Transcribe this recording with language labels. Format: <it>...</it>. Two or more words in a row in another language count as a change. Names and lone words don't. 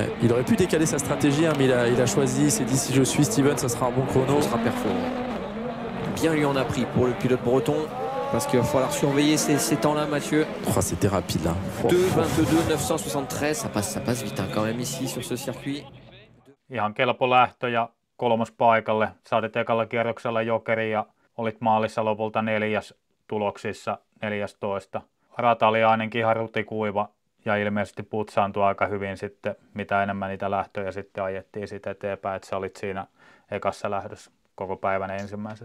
<fr>Ouais, il aurait pu décaler sa stratégie, hein, mais il a choisi, il s'est dit si je suis Steven, ça sera un bon chrono. Ça sera perfo. Bien lui en a pris pour le pilote breton. Parce qu'il va falloir surveiller ces temps-là, Mathieu. Oh, c'était rapide là. 2,22, 973, ça passe vite hein, quand même ici sur ce circuit.</fr> <fi>Ihan kelpo lähtö ja 3. paikalle. Saatit ekalla kierroksella jokeri ja olit maalissa lopulta 4. tuloksissa 14. Rata oli ainakin ihan rutikuiva ja ilmeisesti putsaantui aika hyvin sitten, mitä enemmän niitä lähtöjä sitten ajettiin sitten eteenpäin, että sä olit siinä ekassa lähdössä koko päivän ensimmäisessä.</fi>